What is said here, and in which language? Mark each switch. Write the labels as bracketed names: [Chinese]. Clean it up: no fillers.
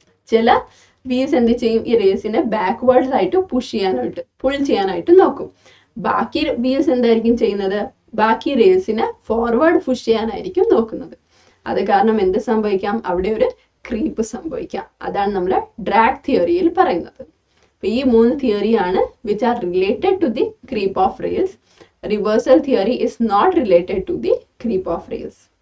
[Malayalam] ചില വീൽസ് എന്ത് ചെയ്യും? ഈ റേസിനെ ബാക്ക്വേർഡ്സ് ആയിട്ട് പുൾ ചെയ്യാനായിട്ട് നോക്കും. ബാക്കി വീൽസ് എന്തായിരിക്കും ചെയ്യുന്നത്? ബാക്കി റേസിനെ ഫോർവേഡ് പുഷ് ചെയ്യാനായിരിക്കും നോക്കുന്നത്. അത് കാരണം എന്ത് സംഭവിക്കാം? അവിടെ ഒരു ക്രീപ്പ് സംഭവിക്കാം. അതാണ് നമ്മൾ ഡ്രാഗ് തിയറിയിൽ പറയുന്നത്. അപ്പൊ ഈ 3 തിയറിയാണ് [English] Which are related to the creep of rails. Reversal theory is not related to the creep of rails.